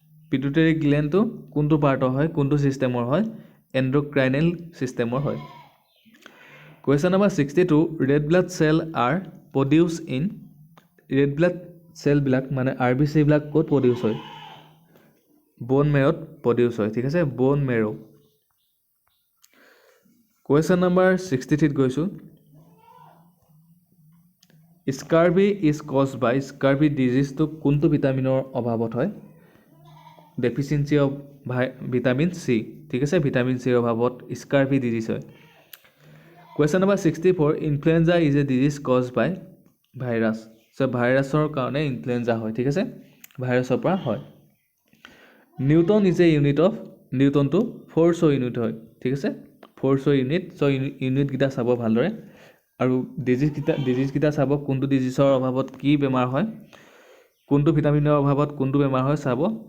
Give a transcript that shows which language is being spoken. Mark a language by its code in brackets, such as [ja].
[as] Pituitary gland to কোনটো part হয়, কোনটো সিস্টেমৰ হয়? Endocrinal systemৰ হয়. [en] Question number 62. Red blood cell are produced in [as] red blood cell বিলাক মানে RBC বিলাক ক'ত produce হয়? Bone marrow produce হয়, ঠিক আছে? [en] Bone marrow. Question number 63 গৈছো. Scurvy is caused by [as] scurvy disease to কোনটো ভিটামিনৰ অভাৱত হয়? [en] Deficiency of vitamin C, [as] ঠিক আছে? ভিটামিন C অভাৱত scurvy disease হয়. [en] Question number 64. Influenza is a disease caused by virus. [as] So ভাইৰাছৰ কাৰণে ইনফ্লুৱেঞ্জা হয়, ঠিক আছে? ভাইৰাছৰ পৰা হয়. [en] newton is a unit of [as] নিউটনটো ফ'ৰ্চৰ unit হয়, ঠিক আছে? ফ'ৰ্চৰ ইউনিট. চ' ইউনিটকেইটা চাব ভালদৰে আৰু ডিজিজকেইটা চাব কোনটো ডিজিজৰ অভাৱত কি বেমাৰ হয়, কোনটো ভিটামিনৰ অভাৱত কোনটো বেমাৰ হয় চাব.